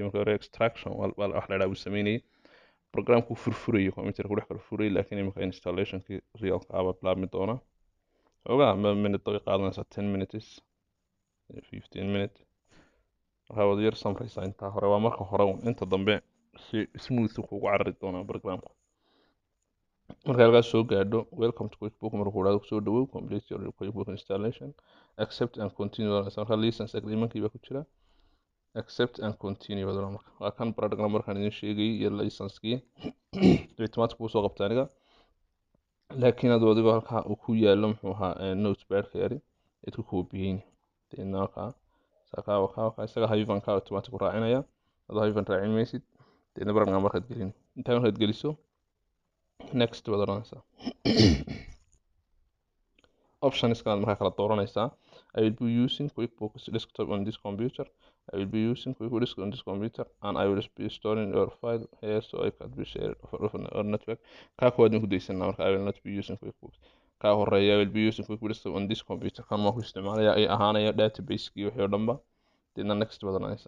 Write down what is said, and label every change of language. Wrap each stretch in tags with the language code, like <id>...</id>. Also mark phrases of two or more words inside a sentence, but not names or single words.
<so>marka hore extraction wax la yidhaha uu sameynayay programku furfurayo computerka ku dhex kala furayay, laakiin imika installationkii realka ah baa bilaabmi doona. xoogaa minute way qaadanaysaa 10 minutes 15 minutes. waxaa wada yar samraysaa intaa hore, waa marka hore inta dambe si smooth kugu carari doonaa programku. marka halkaas soo gaadho</so> <en>welcome to QuickBooks</en> <so>markuu dhaado kusoo dhawow</so> <en>complete your QuickBooks installation accept and continue.</en> <so>marka</so> <en>license agreement-kii</en> <so>baa ku jira,</so> <en>accept and continue</en> <so>baad oran marka waa kan product numberkan idin sheegay iyo license-kii automatic buu soo qabtay aniga laakiin adoo adigoo halkaa uu ku yaalo muxuu ahaa notepad-ka yari aad ku koobiyeen deedna halkaa isaga hyphen-ka automatic u raacinaya adoo hyphen raacin maysid deedna product numberkaad gelin intaa markaad geliso next baad oranaysaa options kalaad markaa kala dooranaysaa</so> <en>I will be using QuickBooks Desktop on this computer. I will be using QuickBooks on this computer and I will be storing your file here so I can be shared or network.</en> <so>Kaa kuwaad ku daysanaa marka</so> <en>I will not be using QuickBooks.</en> <so>Kaa horeeya</so> <en>I will be using QuickBooks on this computer.</en> <so>Kan ma ku isticmaalaya ay ahaanaya database-kii wixii oo dhanba. Deedna next baad oranaysaa.</so>